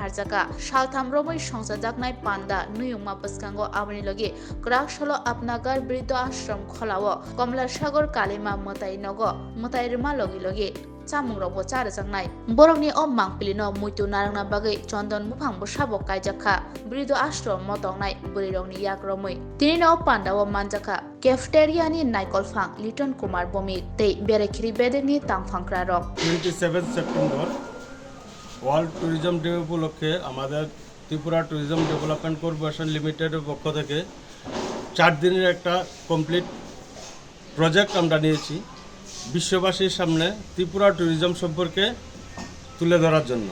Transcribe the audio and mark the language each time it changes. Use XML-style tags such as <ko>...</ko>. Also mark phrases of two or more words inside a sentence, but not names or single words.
<trp>Harzaka Shaltham Romoi Shongsajaknai Panda Nuyuma Paskango Abani Logi Krak Sholo Apnagar Brido Ashram Kholawo Komla Shagor Kalima Motai Nogo Motai Rima Logi Logi Chamungrokbo charajaknai borokni o mangpilino muitu narangna bagai Chandan buphangbo sabok kaijakha brido ashram motongnai burirokni yakromoi tinino pandao manjaka cafeteria ni naikolphang Liton Kumar Bomi tei Beraikhiri Bedekni tangphangkra rok</trp> <bn>27 সেপ্টেম্বর ওয়ার্ল্ড ট্যুরিজম ডে উপলক্ষে আমাদের ত্রিপুরা ট্যুরিজম ডেভেলপমেন্ট কর্পোরেশন লিমিটেডের পক্ষ থেকে 4 দিনের একটা</bn> <en>complete project</en> <bn>আমরা নিয়েছি বিশ্ববাসীর সামনে ত্রিপুরা ট্যুরিজম সম্পর্কে তুলে ধরার জন্য।</bn>